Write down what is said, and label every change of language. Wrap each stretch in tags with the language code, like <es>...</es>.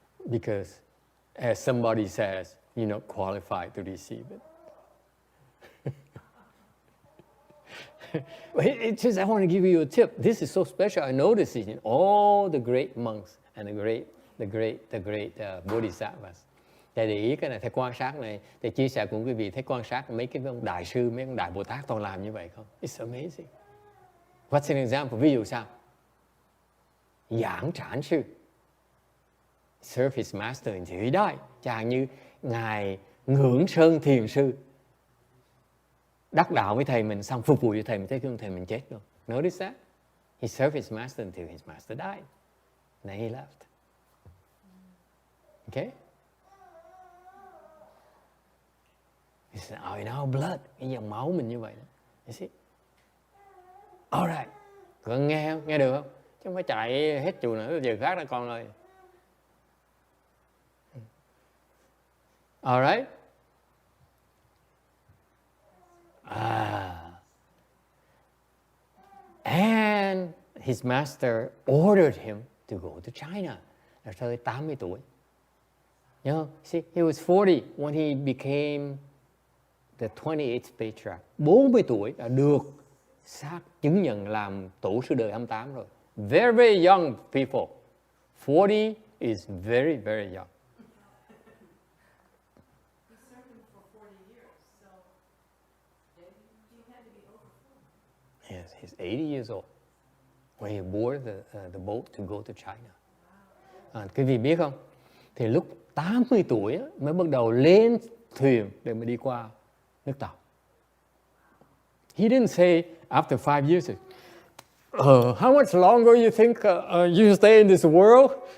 <en>Because as somebody says, you're not qualified to receive it. It's just I want to give you a tip. This is so special. I noticed it in all the great monks and the great bodhisattvas.</en> <vi>Thầy để ý cái này, thầy quan sát này, thầy chia sẻ cùng quý vị, thầy quan sát mấy cái ông đại sư, mấy ông đại Bồ Tát toàn làm như vậy không?</vi> <en>It's amazing. What's an example?</en> <vi>Ví dụ sao? Giảng trản sư,</vi> <en>serve his master until he die.</en> <vi>Chẳng như ngài Ngưỡng Sơn Thiền sư đắc đạo với thầy mình, xong phục vụ cho thầy mình, tới khi thầy mình chết luôn.</vi> <en>Notice that? He served his master until his master died. Then he left. Okay? It's in our blood.</en> <vi>Cái dòng máu mình như vậy đó.</vi> <en>You see? Alright.</en> <vi>Con nghe không? Nghe được không? Chứ không phải chạy hết chùa nữa, giờ khác ra con ơi.</vi> <en>Alright? And his master ordered him to go to China.</en> <vi>Là tới 80 tuổi.</vi> <en>You know, see, he was 40 when he became the 28th Patriarch.</en> <vi>40 tuổi đã được xác chứng nhận làm tổ sư đời 28 rồi.</vi> <en>Very, very young people. 40 is very, very young. He served him for 40 years, so he had to be over 40. Yes, he's 80 years old when he boarded the boat to go to China.</en> <vi>Quý vị biết không? Thì lúc 80 tuổi mới bắt đầu lên thuyền để mà đi qua nước Tàu.</vi> <en>He didn't say after 5 years, how much longer you think you stay in this world?</en>